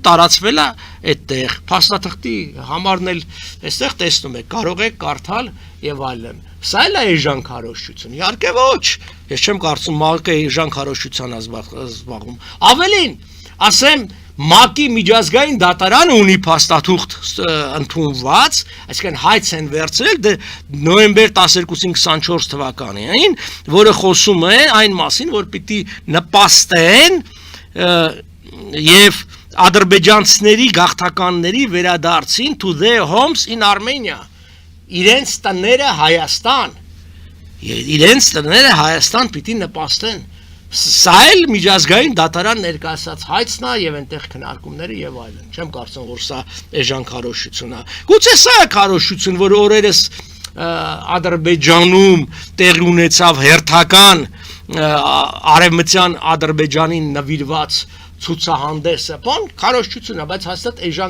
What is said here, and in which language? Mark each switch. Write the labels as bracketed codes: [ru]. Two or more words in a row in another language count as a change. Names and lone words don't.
[hy] տարածվել է այդտեղ փաստաթղթի համարն էլ այստեղ տեսնում եք կարող եք կարդալ եւ այլն սա էլ է էժան քարոզչություն իհարկե ոչ ես չեմ կարծում ՄԱԿ-ը էժան քարոզչության զբաղվում ավելին ասեմ ՄԱԿ-ի միջազգային դատարանը ունի փաստաթուղթ ընդունված, այսինքն հայց են վերցրել նոյեմբեր 12-ին 24 թվականին, որը խոսում է այն մասին, որ պիտի նպաստեն եւ ադրբեջանցիների գաղթականների վերադարձին [en] to their homes in Armenia, [hy] իրենց տները Հայաստան, իրենց տները Հայաստան պիտի նպաստեն Սա էլ միջազգային դատարան ներկայացած հայցն է եւ այնտեղ քննարկումները եւ այլն։ Չեմ կարծում որ սա էժան քարոզչություն է։ Գուցե սա է քարոզչություն, որ օրերս Ադրբեջանում տեղի ունեցավ հերթական արևմտյան Ադրբեջանին նվիրված ցուցահանդեսը, բան քարոզչություն է, բայց հաստատ էժան